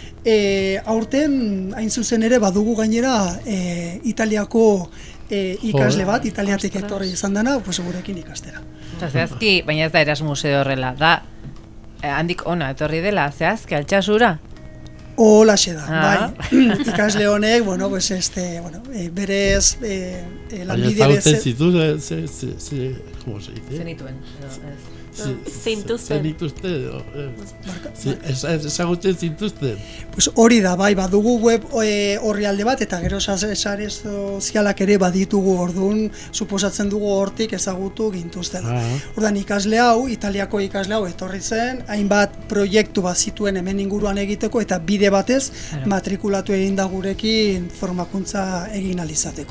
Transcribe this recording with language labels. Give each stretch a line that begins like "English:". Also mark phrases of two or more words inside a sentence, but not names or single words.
Basque: Aurten, hain zuzen ere, badugu gainera Italiako ikasle bat, Italiatik etorri izan dena, gurekin ikastera. Zehazki, baina ez da Erasmus edo horrela, da handik ona etorri dela, zehazki, Altsasura? Holaxe da, bai. Ikasle honek, berez lanbide baina zautzen zitu,
Spanish: ¿cómo se dice?
Basque: Zenituen. Zintuzten. Zenituzte, ezagutzen zintuzten. Pues hori da, bai, badugu web orrialde bat, eta gero sare sozialak ere baditugu, orduan, suposatzen dugu hortik ezagutu gintuztela. Orduan, ikasle hau, Italiako ikasle hau etorri zen, hainbat proiektu bat zituen hemen inguruan egiteko, eta bide batez matrikulatu egin da gurekin formakuntza egin alizateko.